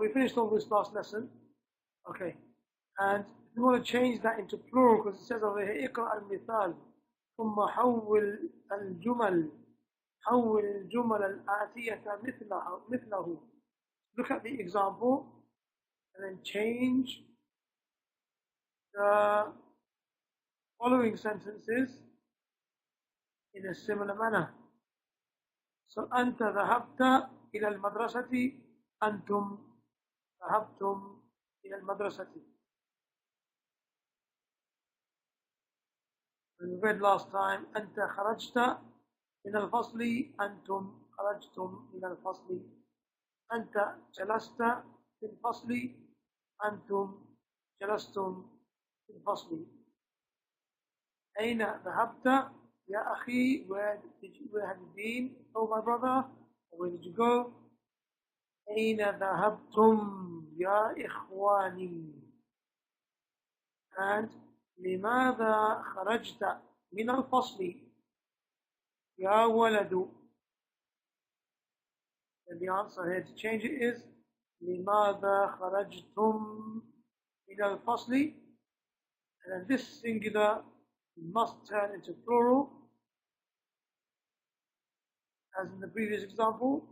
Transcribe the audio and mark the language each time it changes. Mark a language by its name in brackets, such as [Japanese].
[English] We finished all this last lesson. Okay. And we want to change that into plural because it says over here, [Arabic] اقرأ المثال ثم حول الجمل حول الجمل الآتية مثله. [English] Look at the example and then change the following sentences in a similar manner. [Arabic] So أنت ذهبت إلى المدرسة, أنتم ذهبتم إلى المدرسة. [English] We read last time [Arabic] أنت خرجت من الفصل, أنتم خرجتم من الفصل. أنت جلست في الفصل, أنتم جلستم في الفصل. أين ذهبت يا أخي? [English] Where have you been, oh my brother? Where did you go? [Arabic] أين ذهبتم يا إخواني? And لماذا خرجت من الفصل يا ولد? [English] And the answer here to change it is [Arabic] لماذا خرجتم من الفصل? [English] And then this singular must turn into plural, as in the previous example.